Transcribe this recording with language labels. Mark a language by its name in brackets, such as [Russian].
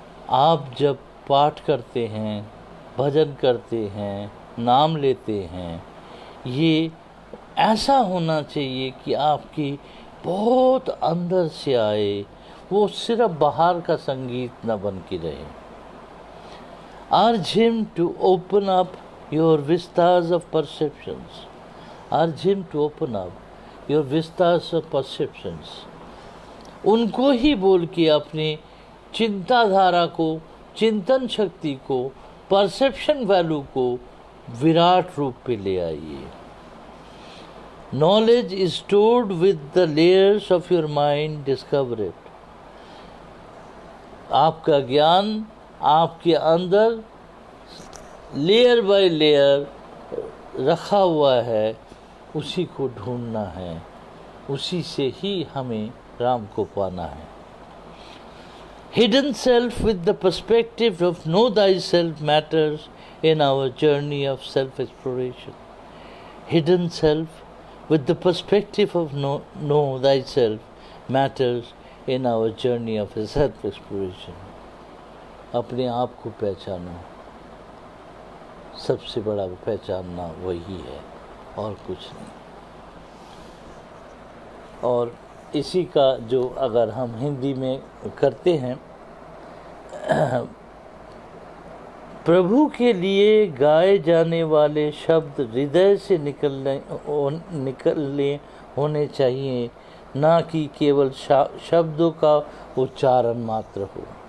[Hindi] आप जब पाठ करते हैं, भजन करते हैं, नाम लेते हैं, ये ऐसा होना चाहिए कि आपकी बहुत अंदर से आए, वो सिर्फ बाहर का संगीत न बन के रहे। [English] Urge him to open up your vistas of perceptions. Urge him to open up your vistas of perceptions. [Hindi] उनको ही बोल के अपने चिंताधारा को, चिंतन शक्ति को, [English] perception value [Hindi] को विराट रूप पे ले आइए। [English] Knowledge is stored with the layers of your mind, discover it. [Hindi] आपका ज्ञान आपके अंदर [English] layer by layer [Hindi] रखा हुआ है, उसी को ढूंढना है, उसी से ही हमें राम को पाना है। [English] Hidden self with the perspective of know thyself matters in our journey of self-exploration. Hidden self with the perspective of know thyself matters in our journey of self-exploration. [Hindi] अपने आप को पहचानो, सबसे बड़ा पहचानना वही है और कुछ नहीं। और इसी का जो अगर हम हिंदी में करते हैं, प्रभु के लिए गाए जाने वाले शब्द हृदय से निकलने होने चाहिए, ना कि केवल शब्दों का उच्चारण मात्र हो।